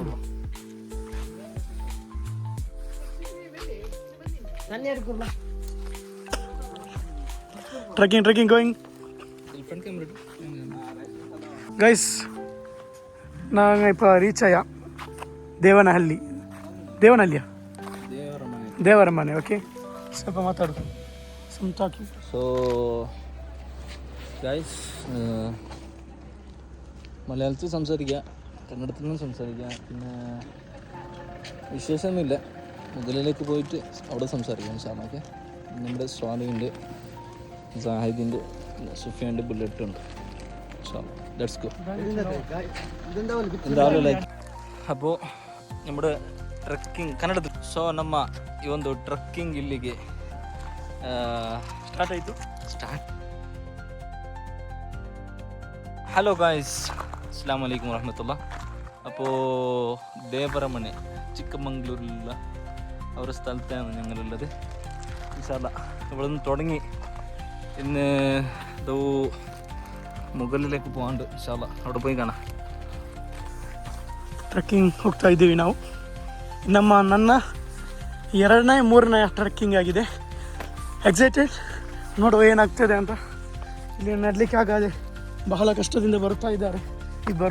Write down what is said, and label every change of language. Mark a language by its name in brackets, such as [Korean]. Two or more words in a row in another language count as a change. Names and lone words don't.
[English] trekking going guys. [Tamil] நாங்கள் இப்போ ரீச் ஆயா ದೇವನಹಳ್ಳಿಯ ದೇವರ ಮನೆ. [Kannada] ಓಕೆ, ಸ್ವಲ್ಪ ಮಾತಾಡು. [English] so guys, [Malayalam] മലയാളത്തിൽ സംസാരിക്കുക, കന്നഡത്തിൽ നിന്നും സംസാരിക്കുക, പിന്നെ വിശേഷമൊന്നുമില്ല. മുകളിലേക്ക് പോയിട്ട് അവിടെ സംസാരിക്കാം സാറിന്. ഓക്കെ, നമ്മുടെ സ്വാലിയുണ്ട്, സാഹിദിൻ്റെ, സുഫിയാൻ്റെ ബുള്ളറ്റ് ഉണ്ട്. [English] let's go. [Malayalam] എന്തായാലും ലൈക്ക് അപ്പോൾ നമ്മുടെ [Kannada] ಟ್ರೆಕ್ಕಿಂಗ್ ಕನ್ನಡದ. ಸೊ ನಮ್ಮ ಈ ಒಂದು ಟ್ರೆಕ್ಕಿಂಗ್ ಇಲ್ಲಿಗೆ ಸ್ಟಾರ್ಟ್ ಆಯಿತು. [English] hello guys, [Arabic] السلام عليكم ورحمة الله. [Malayalam] അപ്പോൾ ದೇವರ ಮನೆ ചിക്കമംഗളൂരിലുള്ള അവരുടെ സ്ഥലത്താണ് ഞങ്ങളുള്ളത്. [Arabic] إن شاء الله [Malayalam] ഇവിടെ നിന്ന് തുടങ്ങി ഇന്ന് മുകളിലേക്ക് പോകാണ്ട്. [Arabic] إن شاء الله [Malayalam] അവിടെ പോയി കാണാം. [Kannada] ಟ್ರೆಕ್ಕಿಂಗ್ ಹೋಗ್ತಾ ಇದ್ದೀವಿ ನಾವು. ನನ್ನ 2ನೇ 3ನೇ ಟ್ರೆಕ್ಕಿಂಗ್ ಆಗಿದೆ. ಎಕ್ಸೈಟೆಡ್, ನೋಡುವ ಏನಾಗ್ತದೆ ಅಂತ. ಇಲ್ಲಿ ನಡಲಿಕ್ಕೆ ಆಗದೆ ಬಹಳ ಕಷ್ಟದಿಂದ ಬರ್ತಾ ಇದ್ದಾರೆ ಇಬ್ಬರು.